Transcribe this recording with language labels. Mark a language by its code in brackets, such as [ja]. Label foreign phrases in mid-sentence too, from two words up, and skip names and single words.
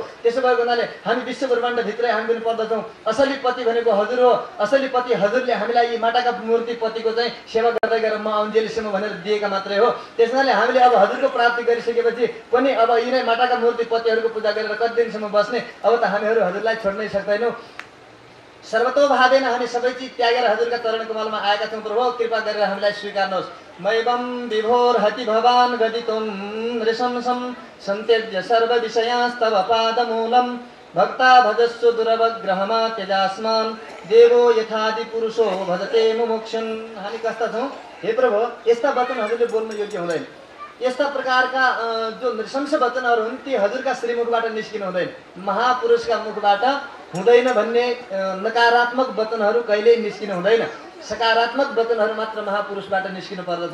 [ne] त्यसो भएको हुनाले हामी विश्व ब्रह्माण्डभित्रै हामी पनि पर्दछौँ, असली पति भनेको हजुर हो, असली पति हजुरले हामीलाई यी माटाका मूर्ति पतिको चाहिँ सेवा गर्दै गरेर म आउन्जेलीसम्म भनेर दिएका मात्रै हो। त्यस कारणले हामीले अब हजुरको प्राप्ति गरिसकेपछि पनि अब यिनै माटाका मूर्ति पतिहरूको पूजा गरेर कति दिनसम्म बस्ने, अब त हामीहरू हजुरलाई छोड्नै सक्दैनौँ। सर्वतोभावेन हामी सबै चिज त्यागेर हजुरका चरण कमलमा आएका छौँ प्रभु, कृपा गरेर हामीलाई स्वीकार्नुहोस्। [sa] मैवं विभोर्हति भवान् गदितुं नृशंसं सन्त्यज्य सर्व विषयास्तव पादमूलं भक्ता भजस्व दुरवग्रहमा त्यजास्मान् देवो यथादि पुरुषो भजते मुमुक्षुन्। [ne] हामी कस्ता छौँ हे प्रभु, यस्ता वचन हजुरले बोल्नु योग्य हुँदैन, यस्ता प्रकारका जो नृशंस वचनहरू हुन् ती हजुरका श्रीमुखबाट निस्किनु हुँदैन, महापुरुषका मुखबाट हुँदैन भन्ने नकारात्मक वचनहरू कहिल्यै निस्किनु हुँदैन, सकारात्मक वचनहरू मात्र महापुरुषबाट निस्किनु पर्दछ।